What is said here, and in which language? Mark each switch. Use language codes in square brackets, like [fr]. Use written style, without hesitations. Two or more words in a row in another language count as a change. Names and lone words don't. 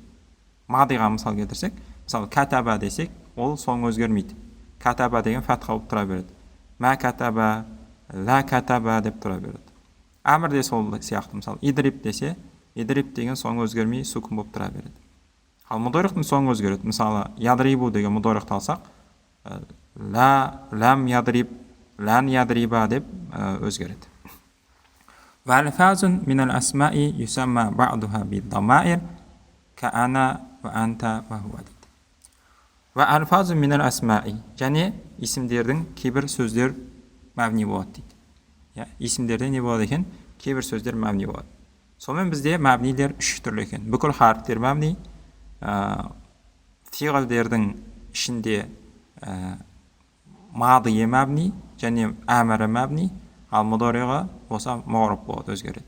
[kk] Мадиға мысал келтірсек, мысалы катаба десек, ол соңы өзгермейді. Катаба деген фатха болып тұра береді. [ar] ما كتب, لا كتب [kk] деп тұра береді. Әмір де сол сияқты, мысалы идриб десе, идриб деген соңы өзгермей сукун болып тұра береді. Ал мудориқтың соңы өзгереді. Мысалы ядрибу деген мудориқты алсақ, [ar] لم يضرب, لن يضرب [kk] деп өзгереді. [ar] وألفاظ من الأسماء يسمى بعضها بالضمائر كأنا وأنت وهو дейді. وألفاظ من الأسماء, [kk] және исімдердің кейбір сөздер мәбни болады дейді. Исімдерде не болады екен? Кейбір сөздер мәбни болады. Сонымен бізде мәбнилер үш түрлі екен. Бүкіл харптер мәбни, фиғылдердің ішінде мадие мәбни және әмірі мәбни, ал мудориға болса мағраб болады, өзгереді.